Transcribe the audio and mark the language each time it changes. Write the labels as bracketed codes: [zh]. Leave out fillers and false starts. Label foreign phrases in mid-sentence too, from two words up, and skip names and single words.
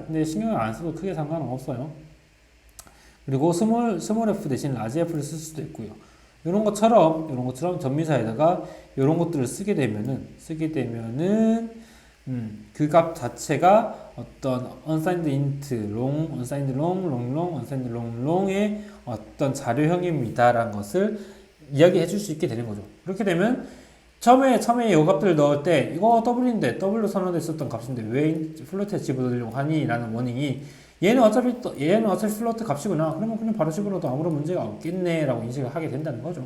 [ko] 근데 신경을 안 써도 크게 상관은 없어요. 그리고 스몰 f 대신 라지 f를 쓸 수도 있고요. 이런 것처럼 전미사에다가 이런 것들을 쓰게 되면은 그 값 자체가 어떤 [en] unsigned int, long, unsigned long, long, long, unsigned long, [ko] long의 어떤 자료형입니다라는 것을 이야기해 줄 수 있게 되는 거죠. 그렇게 되면 처음에 이 값들을 넣을 때 이거 W인데 W로 선언돼 있었던 값인데 왜 플로트에 집어넣으려고 하니? 라는 원인이 얘는 어차피 플로트 값이구나. 그러면 그냥 바로 집어넣어도 아무런 문제가 없겠네 라고 인식을 하게 된다는 거죠.